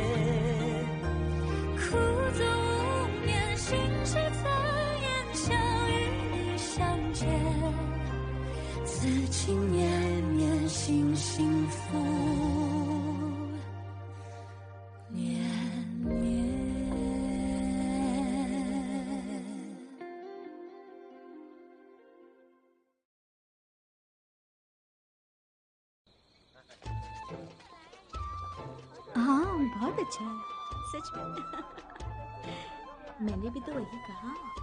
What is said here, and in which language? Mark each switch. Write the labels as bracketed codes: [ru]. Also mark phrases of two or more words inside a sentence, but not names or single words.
[zh] 苦纵无眠，心事残言，相与你相见，此情绵绵，心幸福绵绵。 [hi] हाँ, बहुत अच्छा है, सच में। मैंने भी तो वही कहा।